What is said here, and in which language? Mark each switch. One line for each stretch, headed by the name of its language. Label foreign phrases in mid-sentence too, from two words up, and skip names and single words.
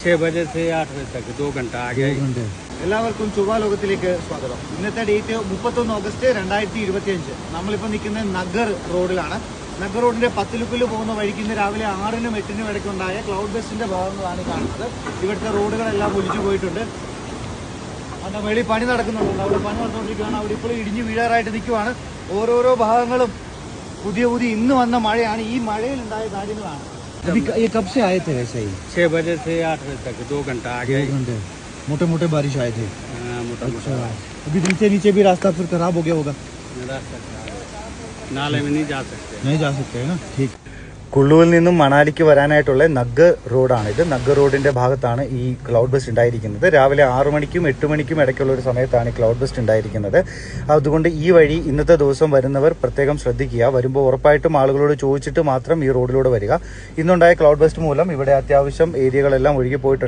Hindi: 6 बजे से 8 बजे तक 2 घंटा आ गया।
Malayalam: എല്ലാവർക്കും ചൊവ്വ ലോകത്തിലേക്ക് സ്വാഗതം. ഇന്നത്തെ ഡേറ്റ് 31 ഓഗസ്റ്റ് 2025. നമ്മളിപ്പോൾ നിൽക്കുന്നത് നഗർ റോഡിലാണ്. നഗർ റോഡിന്റെ പത്തിലുക്കുല് പോകുന്ന വഴിക്ക് ഇന്ന് രാവിലെ 6-നും 8-നും ഇടയ്ക്കുണ്ടായ
English: cloud burst
Malayalam: ഭാഗങ്ങളാണ് കാണുന്നത്. ഇവിടുത്തെ റോഡുകളെല്ലാം ഒലിച്ചു പോയിട്ടുണ്ട്. അതിന്റെ വെളി പണി നടക്കുന്നുണ്ട്. അവിടെ പണി നടന്നുകൊണ്ടിരിക്കുകയാണ്. അവിടെ ഇപ്പോൾ ഇടിഞ്ഞു വീഴാറായിട്ട് നിൽക്കുവാണ്. ഓരോരോ ഭാഗങ്ങളും പുതിയ ഇന്ന് വന്ന മഴയാണ്. ഈ മഴയിലുണ്ടായ കാര്യങ്ങളാണ്.
Hindi: ये कब से आए थे वैसे ही? 6 बजे से 8 बजे तक 2 घंटा आ गया। 2 घंटे मोटे मोटे बारिश आए थे। मोटा अभी नीचे भी रास्ता फिर खराब हो गया होगा। रास्ता नाले में नहीं जा सकते है ना। ठीक.
Malayalam: കുള്ളുവിൽ നിന്നും മണാലിക്ക് വരാനായിട്ടുള്ള നഗർ റോഡാണ് ഇത്. നഗർ റോഡിന്റെ ഭാഗത്താണ് ഈ
English: cloud burst
Malayalam: ഉണ്ടായിരിക്കുന്നത്. രാവിലെ 6 മണിക്കും 8 മണിക്കും ഇടയ്ക്കുള്ള ഒരു സമയത്താണ് ഈ
English: cloud burst
Malayalam: ഉണ്ടായിരിക്കുന്നത്. അതുകൊണ്ട് ഈ വഴി ഇന്നത്തെ ദിവസം വരുന്നവർ പ്രത്യേകം ശ്രദ്ധിക്കുക. വരുമ്പോൾ ഉറപ്പായിട്ടും ആളുകളോട് ചോദിച്ചിട്ട് മാത്രം ഈ റോഡിലൂടെ വരിക. ഇന്നുണ്ടായ
English: cloud burst
Malayalam: മൂലം ഇവിടെ അത്യാവശ്യം ഏരിയകളെല്ലാം ഒഴുകിപ്പോയിട്ടുണ്ട്.